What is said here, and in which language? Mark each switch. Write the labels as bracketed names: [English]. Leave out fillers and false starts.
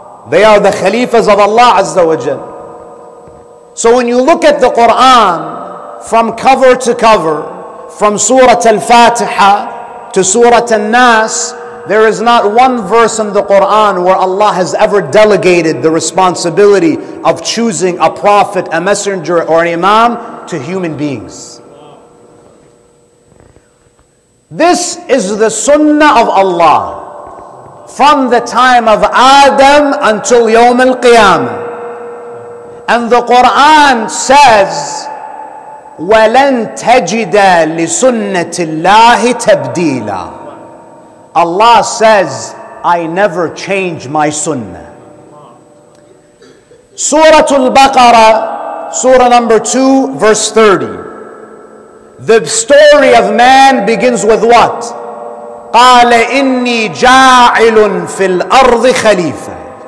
[English] They are the Khalifas of Allah Azza wa Jal. So when you look at the Quran from cover to cover, from Surah Al-Fatiha to Surah Al-Nas, there is not one verse in the Quran where Allah has ever delegated the responsibility of choosing a prophet, a messenger, or an imam to human beings. This is the sunnah of Allah from the time of Adam until Yawm al-Qiyamah. And the Quran says, [Arabic] وَلَن تَجِدَ لِسُنَّةِ اللَّهِ تَبْدِيلًا. [English] Allah says, I never change my sunnah. Surah Al-Baqarah, Surah number 2, verse 30. The story of man begins with what? [Arabic] قَالَ إِنِّي جَاعِلٌ فِي الْأَرْضِ خَلِيفَةً.